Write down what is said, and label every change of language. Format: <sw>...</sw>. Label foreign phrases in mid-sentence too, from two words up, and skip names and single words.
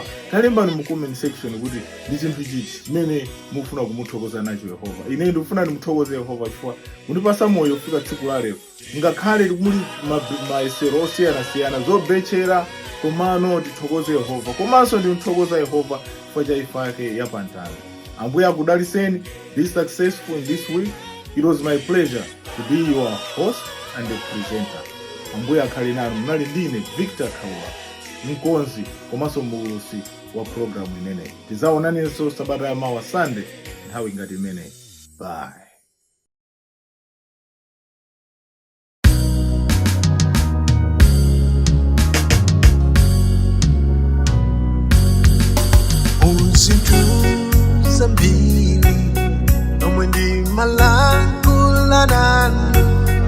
<ny>Kalembani mu</ny> <en>comment section</en> <ny>kuti ndi chinthu chiti chimene mukufuna kumuthokoza nacho Yehova. Ine ndikufuna ndimuthokoze Yehova chifukwa mundipasa moyo kufika tsiku la lero. Ngakhale muli maisero osiyanasiyana zobechera, komano tithokoze Yehova. Komanso ndimuthokoza Yehova chifukwa cha imfa yake yapamtanda. Ambuye akudaliseni.</ny> <en>Be successful in this week. It was my pleasure to be your host and the presenter.</en> <ny>Ambuye akhale nanu. Munali ndine Victor Kaula, mkonzi komanso mulusi wa programu imeneyi. Tizaonanenso sabata ya mawa Sunday nthawi ngati imeneyi. Bye. Zambili nomwendi malangula nanu</ny>